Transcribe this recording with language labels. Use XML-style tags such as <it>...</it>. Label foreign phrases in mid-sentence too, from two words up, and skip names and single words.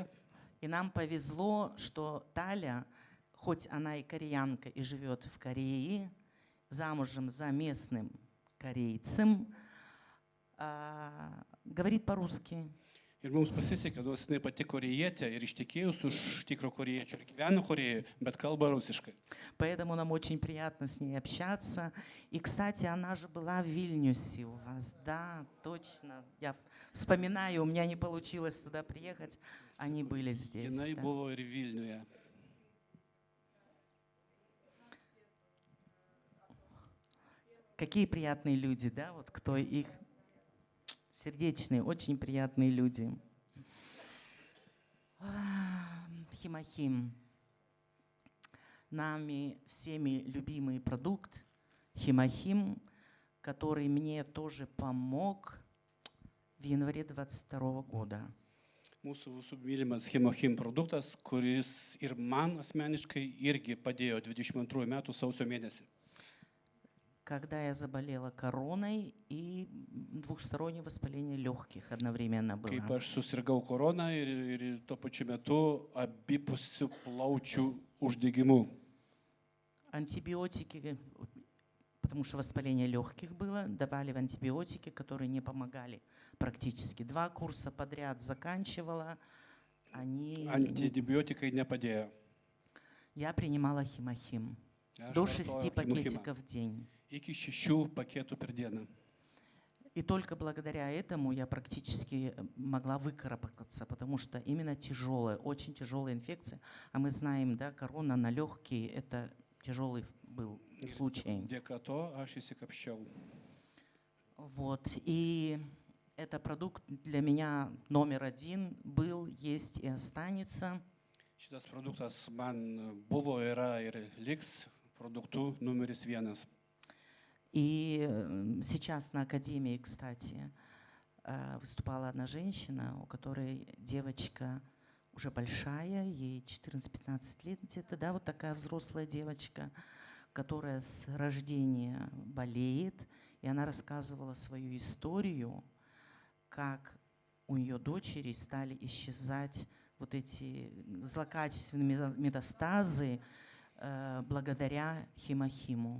<ru>И нам повезло, что Таля, хоть она и кореянка и живет в Корее, замужем за местным корейцем, говорит по-русски.</ru> <lt>Ir mums pasisekė, nors jinai pati korėjietė ir ištekėjus už tikro korėjiečio ir gyveno Korėjoje, bet kalba rusiškai.</lt> <ru>Поэтому нам очень приятно с ней общаться. И, кстати, она же была в Вильнюсе у вас. Да, точно. Я вспоминаю, у меня не получилось туда приехать. Они были здесь.</ru> <lt>Jinai</lt> <ru>Да.</ru> <lt>buvo ir Vilniuje.</lt> <ru>Какие приятные люди, да? Вот кто их... Сердечные, очень приятные люди. Химахим. Нами всеми любимый продукт Химахим, который мне тоже помог в январе 22 года.</ru> <lt>Mūsų visų mylimas Hemochim produktas, kuris ir man asmeniškai irgi padėjo 22 metų sausio mėnesį.</lt> <ru>Когда я заболела короной и двухстороннее воспаление легких одновременно было.</ru> <lt>Kaip aš susirgau koroną ir tuo pačiu metu abipusių plaučių uždegimu.</lt> <ru>Антибиотики, потому что воспаление легких было, давали антибиотики, которые не помогали практически. 2 курса подряд заканчивала, они...</ru> <lt>Antibiotikai nepadėjo.</lt> <ru>Я принимала Химахим.</ru> <lt>Aš</lt> <ru>До</ru> <lt>vartojau 6 Hemochimą.</lt> <ru>пакетиков в день.</ru> <lt>Iki 6 paketų per dieną.</lt> <ru>И только благодаря этому я практически могла выкарабкаться, потому что именно тяжелая, очень тяжелая инфекция, а мы знаем, да, корона на легкие – это тяжелый был случай.</ru> <lt>Dėka to aš įsikapščiau.</lt> <ru>Вот. И это продукт для меня номер один был, есть и останется.</ru> <lt>Šitas produktas man buvo, yra ir liks produktų numeris 1.</lt> <ru>И сейчас на академии, кстати, выступала одна женщина, у которой девочка уже большая, ей 14-15 лет где-то, да, вот такая взрослая девочка, которая с рождения болеет, и она рассказывала свою историю, как у нее дочери стали исчезать вот эти злокачественные метастазы благодаря хемохиму.</ru>